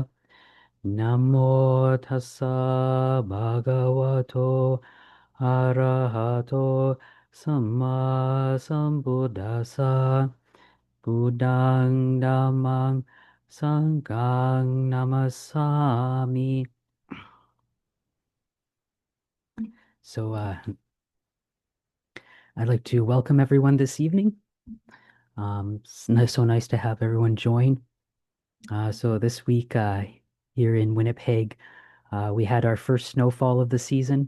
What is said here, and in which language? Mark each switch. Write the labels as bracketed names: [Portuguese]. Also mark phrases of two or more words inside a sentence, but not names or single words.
[Pali] Namo tassa bhagavato arahato samma sambuddhassa. Buddhang Dhammang Sanghang Namasami. [English] So I'd like to welcome everyone this evening. So nice to have everyone join. So this week here in Winnipeg, we had our first snowfall of the season.